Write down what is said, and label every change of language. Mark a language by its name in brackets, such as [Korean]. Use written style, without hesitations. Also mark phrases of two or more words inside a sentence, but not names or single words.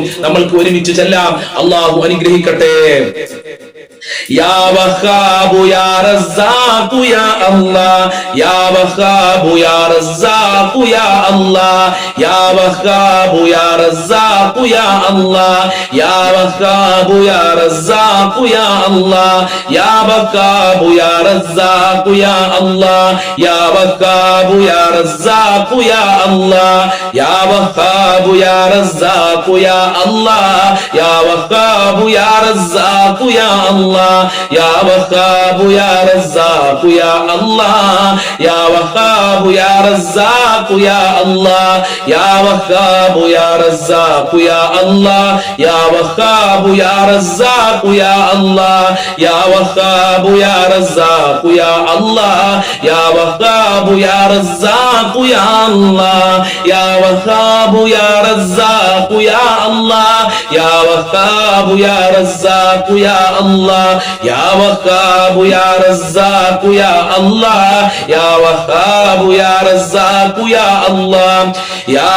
[Malayalam] നമ്മൾക്ക് ഒരുമിച്ച് ചെല്ലാം. അള്ളാഹു അനുഗ്രഹിക്കട്ടെ. [Arabic] يا وهاب يا رزاق يا الله يا وهاب يا رزاق يا الله يا وهاب يا رزاق يا الله يا وهاب يا رزاق يا الله يا وهاب يا رزاق يا الله يا وهاب يا رزاق يا الله يا وهاب يا رزاق يا الله يا وهاب يا رزاق يا അല്ലാഹ് يا وهاب يا رزاق يا الله يا وهاب يا رزاق يا الله يا وهاب يا رزاق يا الله يا وهاب يا رزاق يا الله يا وهاب يا رزاق يا الله يا وهاب يا رزاق يا الله يا وهاب يا رزاق يا الله يا وهاب يا رزاق يا الله يا وهاب يا رزاق يا الله يا وهاب يا رزاق يا الله